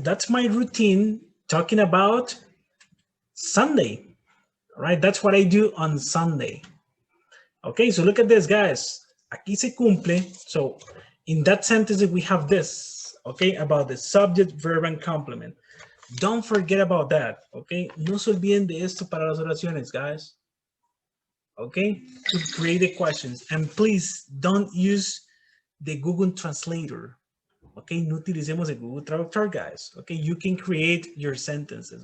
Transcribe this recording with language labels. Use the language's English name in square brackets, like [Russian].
[English] That's my routine talking about Sunday. All right, that's what I do on Sunday. Okay, so look at this, guys. [Spanish] Aquí se cumple. [English] So in that sentence, we have this, okay, about the subject, verb, and complement. Don't forget about that, okay? [Spanish] No se olviden de esto para las oraciones, guys. [English] Okay, to create the questions. And please don't use the Google Translator. [Spanish] Okay, no utilicemos el Google Traductor, guys. [English] Okay, you can create your sentences.